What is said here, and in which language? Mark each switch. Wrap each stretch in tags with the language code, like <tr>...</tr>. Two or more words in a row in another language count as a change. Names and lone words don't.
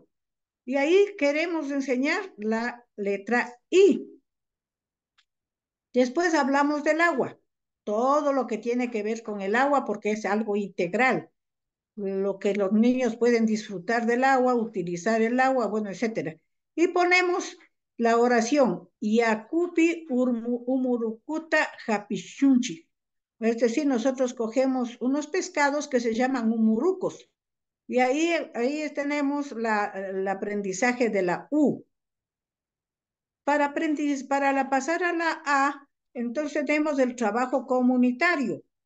<es>Y ahí queremos enseñar la letra I. Después hablamos del agua, todo lo que tiene que ver con el agua porque es algo integral. Lo que los niños pueden disfrutar del agua, utilizar el agua, bueno, etcétera. Y ponemos la oración,</es> <qu>Yakupi umurukuta japishunchi.</qu> <es>Es decir, nosotros cogemos unos pescados que se llaman umurucos. Y ahí tenemos el aprendizaje de la U. Para la pasar a la A, entonces tenemos el trabajo comunitario.</es>